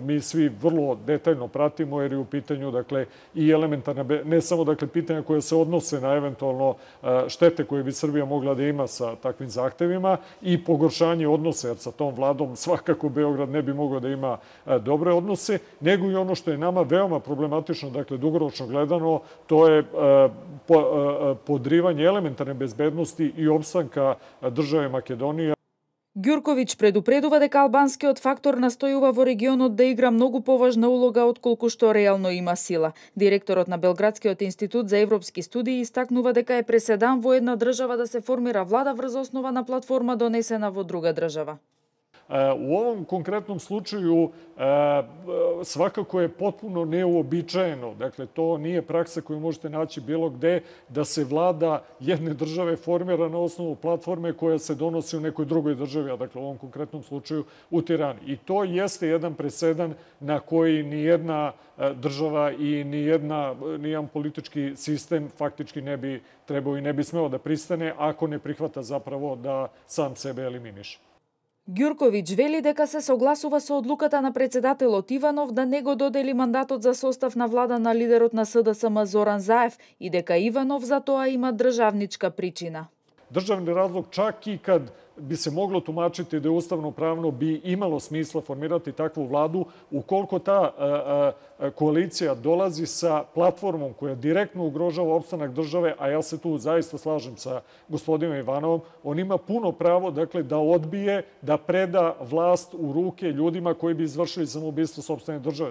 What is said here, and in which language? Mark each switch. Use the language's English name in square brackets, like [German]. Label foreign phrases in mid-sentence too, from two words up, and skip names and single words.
[Serbian] Mi svi vrlo detaljno pratimo jer je u pitanju, dakle, i elementarne, ne samo, dakle, pitanja koje se odnose na eventualno štete koje bi Srbija mogla da ima sa takvim zahtevima i pogoršanje odnose, jer sa tom vladom svakako Beograd ne bi mogao da ima dobre odnose, nego i ono što je nama veoma problematično, dakle, dugoročno gledano, to je podrivanje elementarne bezbednosti i opstanka države Makedonije. [Macedonian] Ѓурковиќ предупредува дека албанскиот фактор настојува во регионот да игра многу поважна улога отколку што реално има сила. Директорот на Белградскиот институт за европски студии истакнува дека е преседан во една држава да се формира влада врз основа на платформа донесена во друга држава. [Serbian] U ovom konkretnom slučaju svakako je potpuno neuobičajeno, dakle to nije praksa koju možete naći bilo gde, da se vlada jedne države formira na osnovu platforme koja se donosi u nekoj drugoj državi, a dakle u ovom konkretnom slučaju u Tirani. I to jeste jedan presedan na koji nijedna država i nijedan politički sistem faktički ne bi trebao i ne bi smeo da pristane ako ne prihvata zapravo da sam sebe eliminiše. [Macedonian] Ѓурковиќ вели дека се согласува со одлуката на председателот Иванов да не го додели мандатот за состав на влада на лидерот на СДСМ Зоран Заев и дека Иванов за тоа има државничка причина. [Serbian] Državni razlog, čak i kad bi se moglo tumačiti da je ustavno pravno bi imalo smisla formirati takvu vladu, ukoliko ta koalicija dolazi sa platformom koja direktno ugrožava opstanak države, a ja se tu zaista slažem sa gospodinom Ivanovom, on ima puno pravo, dakle, da odbije, da preda vlast u ruke ljudima koji bi izvršili samoubistvo sopstvene države.